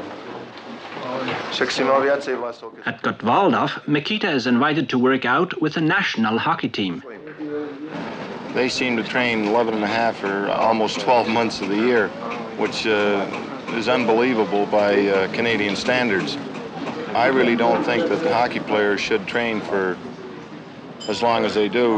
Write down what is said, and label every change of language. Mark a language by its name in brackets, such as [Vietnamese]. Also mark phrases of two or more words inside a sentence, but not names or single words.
[Slovak] Však si mal viacej vlasov. [English] At Gottwaldorf, Mikita is invited to work out with the national hockey team. They seem to train 11 and a half or almost 12 months of the year, which is unbelievable by Canadian standards. I really don't think that the hockey players should train for as long as they do.